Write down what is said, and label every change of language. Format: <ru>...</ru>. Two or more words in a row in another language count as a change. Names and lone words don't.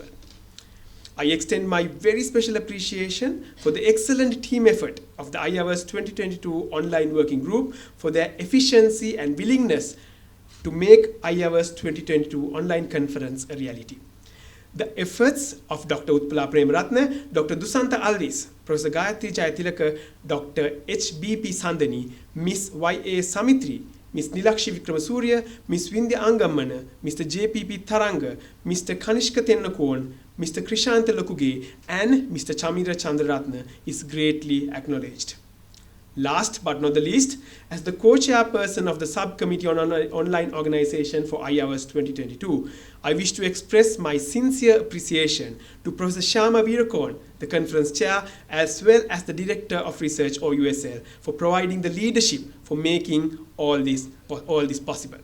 <en>I extend my very special appreciation for the excellent team effort of the iOURS 2022 Online Working Group for their efficiency and willingness to make iOURS 2022 Online Conference a reality. The efforts of Dr. Utpala Premaratne, Dr. Dusanta Alvis, Professor Gayatri Jayatilaka, Dr. HBP Sandani, Ms. Y.A. Samitri, Ms. Nilakshi Vikramasuriya, Ms. Vindhya Angamana, Mr. JPP Tharanga, Mr. Kanishka Tennakorn, Mr. Krishanta Lakuge, and Mr. Chamira Chandraratna is greatly acknowledged. Last but not the least, as the co-chairperson of the Subcommittee on Online Organization for iOURS 2022, I wish to express my sincere appreciation to Professor Shyama Veerakorn, the conference chair, as well as the Director of Research, or USL, for providing the leadership for making all this possible.</en>